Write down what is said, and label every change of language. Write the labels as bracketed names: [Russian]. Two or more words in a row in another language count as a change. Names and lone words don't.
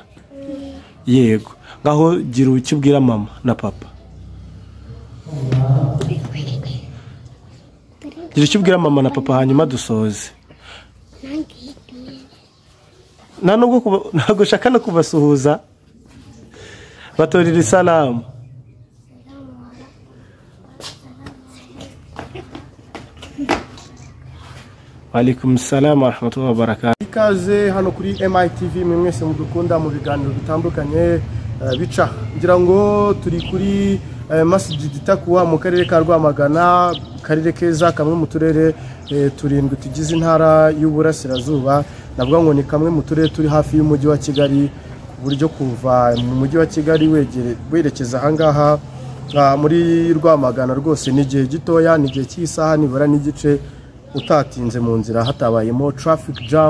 [Kinyarwanda] Yego, ngaho gira ukibwira mama na papa. Gira ukibwira mama na papa hanyuma dusoze. Ntabwo ushaka no kubasuhuza? Batorira isalamu. [Arabic] عليكم السلام ورحمة الله وبركاته. [Kinyarwanda] Ikaze hano kuri MITV, mwese mudukunda mu biganiro bitandukanye bica. Ngira ngo turi kuri Masjid Taqwa mu karere ka Rwamagana, karere keza kamwe mu turere turindwi tugize intara y'Uburasirazuba. Navuga ngo ni kamwe mu turere turi hafi y'umujyi wa Kigali, ku buryo kuva mu mujyi wa Kigali werekeza ahangaha muri Rwamagana rwose ni igihe gitoya, ni igihe cy'isaha nibura n'igice utatinze mu nzira hatabayemo [English] traffic jam.